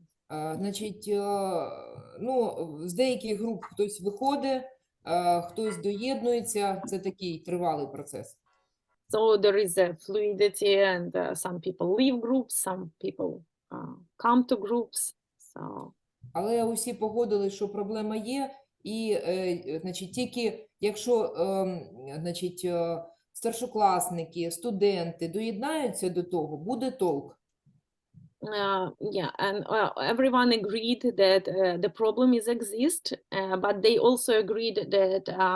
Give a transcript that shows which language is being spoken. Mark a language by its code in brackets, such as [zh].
[uk] Значить, ну, з деяких груп хтось виходить, хтось доєднується, це такий тривалий процес. [en] So there is a fluidity, and some people leave groups, some people come to groups. So. [uk] Але усі погодили, що проблема є, і, значить, тільки якщо, значить, старшокласники, студенти доєднаються до того, буде толк. [en] Yeah, and everyone agreed that the problem exists, but they also agreed that